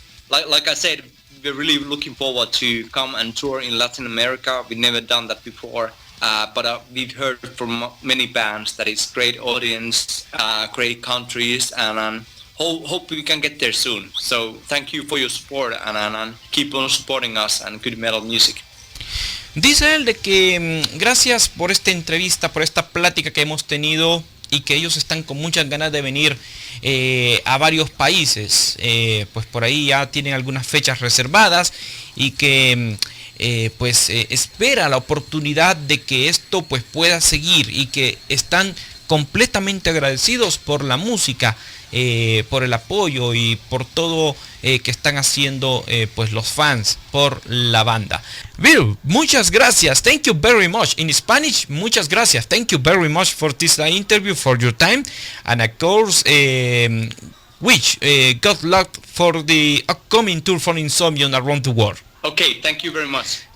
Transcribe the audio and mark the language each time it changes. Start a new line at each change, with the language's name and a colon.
English: Like I said, we're really looking forward to come and tour in Latin America. We've never done that before, but we've heard from many bands that it's great audience, great countries, and hope we can get there soon. So thank you for your support, and keep on supporting us and good metal music.
Spanish: Dice él de que gracias por esta entrevista, por esta plática que hemos tenido, y que ellos están con muchas ganas de venir a varios países. Pues por ahí ya tienen algunas fechas reservadas, y que espera la oportunidad de que esto pues pueda seguir, y que están completamente agradecidos por la música, por el apoyo y por todo que están haciendo pues los fans por la banda.
English: Ville,
Spanish: muchas gracias.
English: Thank you very much. In Spanish, muchas gracias. Thank you very much for this interview, for your time, and of course good luck for the upcoming tour for Insomnium around the world. Okay, thank you very much.